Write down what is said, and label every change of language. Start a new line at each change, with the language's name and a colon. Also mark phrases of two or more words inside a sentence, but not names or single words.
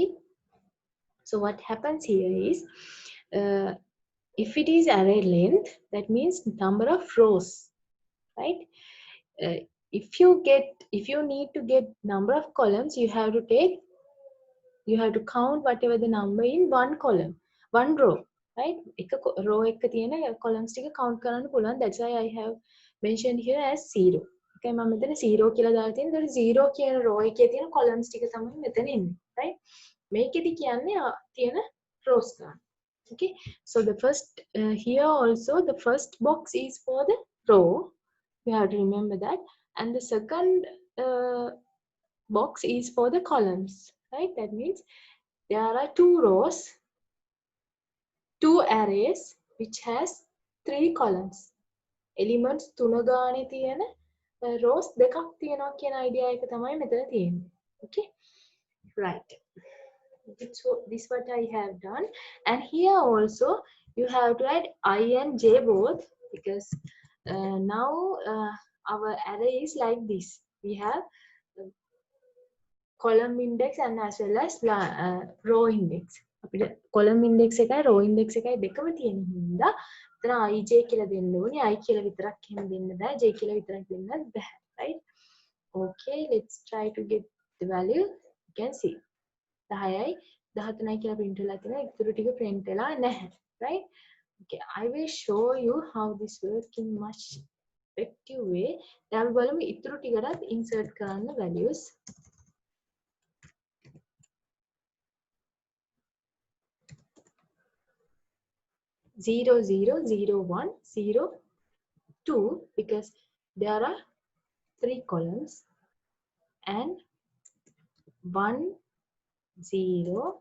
English: So what happens here is, if it is array length, that means number of rows. Right? If you need to get number of columns, you have to count whatever the number in one column, one row. Right?
Sinhala: එක row එක තියෙන columns ටික count කරන්න පුළුවන්.
English: That's why I have mentioned here as 0.
Sinhala: Okay, මම මෙතන 0 කියලා දාලා තියෙනවා. ඒතකොට 0 කියන row එකේ තියෙන columns ටික තමයි මෙතන ඉන්නේ. Right? මේකෙදි කියන්නේ තියෙන rows ගන්න.
English: Okay, so the first here also the first box is for the row. You have to remember that. And the second box is for the columns. Right? That means there are 2 rows, 2 arrays which has 3 columns.
Sinhala: Elements 3 ගානේ තියෙන rows දෙකක් තියෙනවා කියන idea එක තමයි මෙතන තියෙන්නේ.
English: Okay? Right. This what I have done. And here also you have to add I and J both, because now our array is like this. We have column index and as well as row index.
Sinhala: අපිට
English: column index
Sinhala: එකයි
English: row index
Sinhala: එකයි දෙකම තියෙන හින්දා එතන ij කියලා දෙන්න ඕනේ. I කියලා විතරක් එහෙම දෙන්න බෑ. j කියලා විතරක් දෙන්නත් බෑ.
English: Right? Okay, let's try to get the value. You can see
Sinhala: 10යි 13යි කියලා print වෙලා තියෙනවා. ඉතුරු ටික print වෙලා නැහැ.
English: Right? Okay, I will show you how this works in much effective way.
Sinhala: දැන් අපි බලමු ඉතුරු ටිකටත් insert කරන්න values.
English: 0 0 0 1 0 2, because there are 3 columns, and 1 0.